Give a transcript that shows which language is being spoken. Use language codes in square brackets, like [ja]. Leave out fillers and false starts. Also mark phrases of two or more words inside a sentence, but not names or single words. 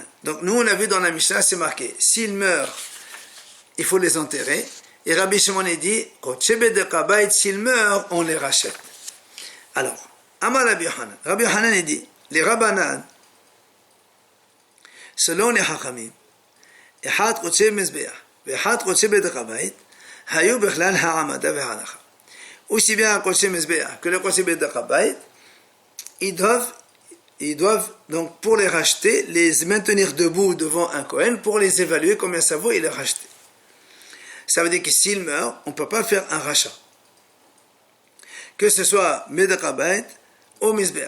[fr] Donc nous on a vu dans la Mishnah, c'est marqué, s'ils meurent, il faut les enterrer. Et Rabbi Shimon a dit, s'ils meurent, on les rachète. Alors, [he] אמר רבי יוחנן. [fr] Rabbi Yochanan a dit, les Rabbanan, selon les Hachamim, [he] אחד קודשי מזבח ואחד קודשי בית הבית, היו בכלל העמדה וההלכה. [fr] Aussi bien un [he] קודשי מזבח [fr] que le [he] קודשי בית הבית, [fr] ils doivent donc pour les racheter, les maintenir debout devant un Kohen pour les évaluer combien ça vaut et les racheter. Ça veut dire que s'ils meurent, on ne peut pas faire un rachat. Que ce soit [he] בדק הבית [fr] ou Mizbeach.